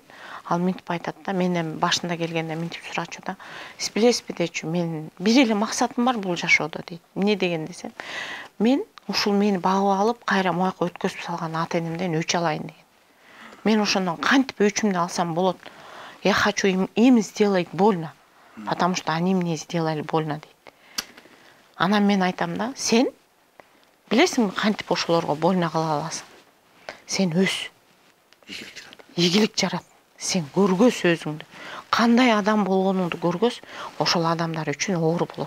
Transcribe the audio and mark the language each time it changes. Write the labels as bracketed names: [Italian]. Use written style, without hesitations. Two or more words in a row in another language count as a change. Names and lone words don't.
[Kyrgyz] Ал минтип айтат да, менден башында келгенде минтип сурачу да. Сиз билесизби дечү, мен бир эле максатым бар бул жашоодо дейт. Эмне деген десем, мен ушул мени багып алып, кайра мояка өткөзүп салган ата-энемден өч алайын деген. Мен ошондон кантип өчүмдү алсам болот? [Russian] Я хочу им сделать больно. потому что они мне сделали больно [Kyrgyz] дейт. Анан мен айтам да, сен билесиңби кантип ошолорго больно кыла аласың? Сен өс. Ийгилик жарат. Сен көргөс өзүңдү. Кандай адам болгонуңду көргөс, ошол адамдар үчүн оор болот.